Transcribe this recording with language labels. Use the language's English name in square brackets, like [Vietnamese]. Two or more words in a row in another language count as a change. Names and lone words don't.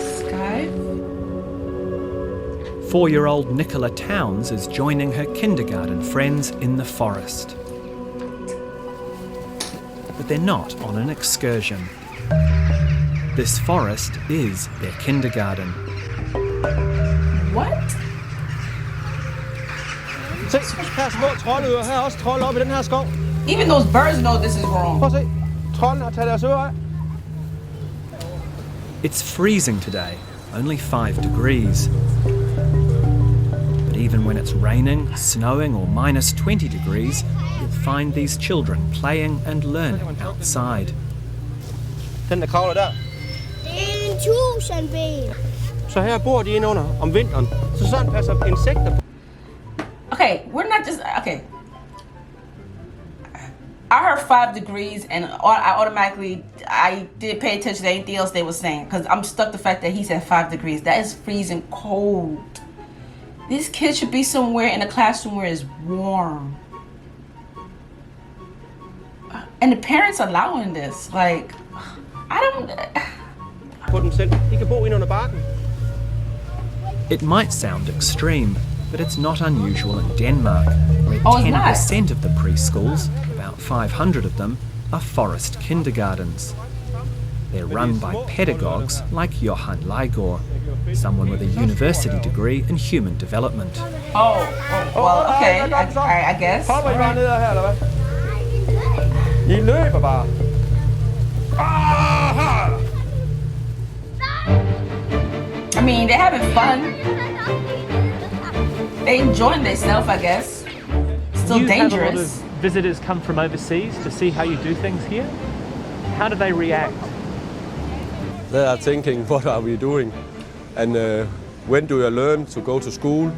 [English] 4-year-old Nicola Towns is joining her kindergarten friends in the forest. But they're not on an excursion. This forest is their kindergarten. What? [Danish] Se, her er små troldører. Her er også trold oppe i den her skov. [English] Even those birds know this is wrong. [Danish] Prøv at se. Troldene har taget deres ører af. [English] It's freezing today, only 5 degrees. But even when it's raining, snowing or minus 20 degrees, you'll find these children playing and learning outside. [Danish] Den der kravler der. Det er en tusindben. Så her bor de inde under om vinteren. Så sådan passer insekter på. [English] Okay, we're not just... Okay. I heard 5 degrees and I didn't pay attention to anything else they were saying because I'm stuck the fact that he said 5 degrees. That is freezing cold. These kids should be somewhere in a classroom where it's warm. And the parents allowing this. Like, I don't... [Danish] På dem selv. De kan bo inde under barken. [English] It might sound extreme, but it's not unusual in Denmark, where 10% of the preschools, about 500 of them, are forest kindergartens. They're run by pedagogues like Johan Leigård, someone with a university degree in human development. Well, okay, I guess. [Danish] Hopper I bare ned her, eller hvad? I løber bare. [English] I mean, they're having fun. They enjoying themselves, I guess. Still you dangerous. have a lot of visitors come from overseas to see how you do things here. How do they react? They are thinking, what are we doing? And when do you learn to go to school?